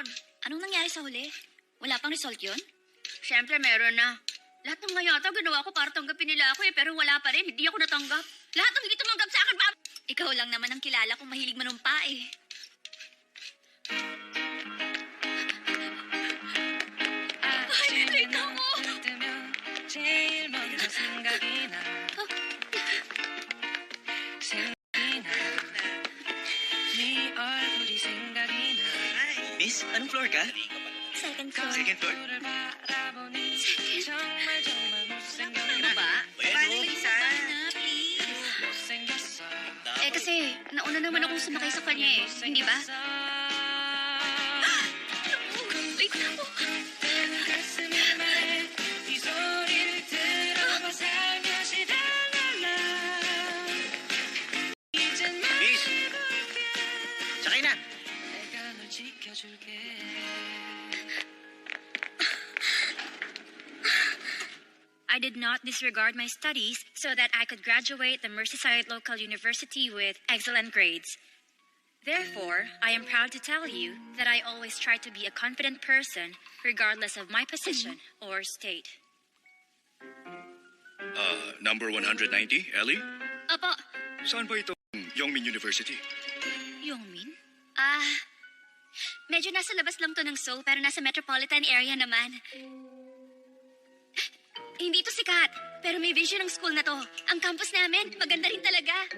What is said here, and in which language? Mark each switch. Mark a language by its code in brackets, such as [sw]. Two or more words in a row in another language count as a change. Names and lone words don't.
[tl] Anong nangyari sa huli? Wala pang result yun? Siyempre meron na. Lahat ng ngayata ginawa ko para tanggapin nila ako eh, pero wala pa rin. Hindi ako natanggap. Lahat ng hindi tumanggap sa akin, Ikaw lang naman ang kilala kong mahilig manumpa eh. Ay, late ako! [ko] 제일 먼저 생각이 나 생각이 나네 얼굴이 생각이 나 [tl] Miss, anong floor ka? [en] Second floor. Second floor? [ko] 너를 바라보니 정말 정말 못생겼나 [tl] Ano ba? Bueno. Na, please. [ko] 못생겼어 [tl] Eh kasi, nauna naman akong sumakay sa kanya eh. Hindi ba? Late na ako. [ko] 가슴이 말해 이 소리를 들어봐 살며시 랄랄라 이젠 [tl] Miss, sakay na. [ko] 내가 널 지켜줄게 [en] I did not disregard my studies so that I could graduate the Merseyside Local University with excellent grades. Therefore, I am proud to tell you that I always try to be a confident person regardless of my position or state. Number 190, Ellie? [tl] Apo, Saan ba ito? Yongmin University. Yongmin? Medyo nasa labas lang to ng Seoul pero nasa [en] metropolitan area [tl] naman. Hindi to sikat, pero may vision ng school na to. Ang campus namin, maganda rin talaga.